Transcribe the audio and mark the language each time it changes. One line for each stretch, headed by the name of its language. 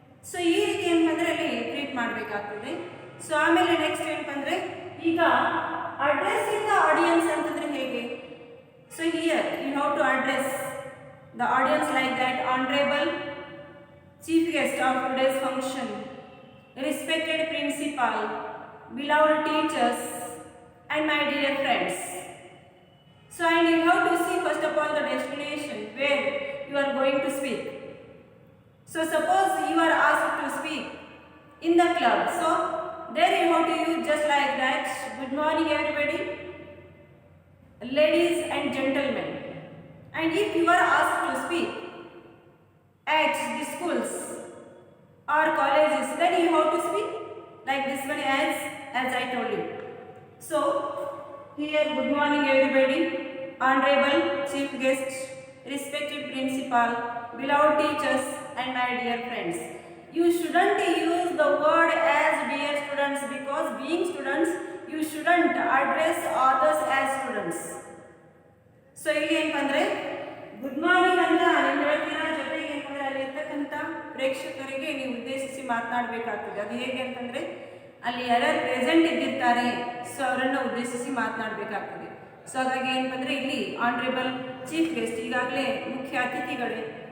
Kannada: So ಈ ರೀತಿ ಏನಂದರೆ ಅಲ್ಲಿ ಟ್ರೀಟ್ ಮಾಡಬೇಕಾಗ್ತದೆ. ಸೊ ಆಮೇಲೆ ನೆಕ್ಸ್ಟ್ ಏನಂದರೆ ಈಗ
English: addressing the audience
Kannada: ಅಂತಂದರೆ ಹೇಗೆ?
English: So here you have to address the audience like that honourable chief guest of today's function, respected principal, beloved teachers and my dear friends. So and you have to see first of all the destination where you are going to speak. So suppose you are asked to speak in the club, so there you have to use just like that, good morning everybody, ladies and gentlemen. And if you are asked to speak at the schools or colleges, then you have to speak like this one as I told you. So here, good morning everybody, honorable chief guest, respected principal, beloved teachers and my dear friends. You shouldn't use the word as dear students, because being students you shouldn't address others as students.
Kannada: So ಇಲ್ಲಿ ಏನಂದ್ರೆ good morning ಅಂತ ನೀವು ಹೇಳ್ತೀರಾ, ಜೊತೆಗೆ ಏನಂದ್ರೆ ಅಲ್ಲಿ ಇರ್ತಕ್ಕಂಥ ಪ್ರೇಕ್ಷಕರಿಗೆ ನೀವು ಉದ್ದೇಶಿಸಿ ಮಾತನಾಡಬೇಕಾಗ್ತದೆ. ಅದು ಹೇಗೆ ಅಂತಂದರೆ ಅಲ್ಲಿ ಯಾರ್ಯಾರು ಪ್ರೆಸೆಂಟ್ ಇದ್ದಿರ್ತಾರೆ ಸೊ ಅವರನ್ನು ಉದ್ದೇಶಿಸಿ ಮಾತನಾಡಬೇಕಾಗ್ತದೆ. ಸೊ ಹಾಗಾಗಿ ಏನಂದರೆ ಇಲ್ಲಿ ಆನರೇಬಲ್ ಚೀಫ್ ಗೆಸ್ಟ್, ಈಗಾಗಲೇ ಮುಖ್ಯ ಅತಿಥಿಗಳೇ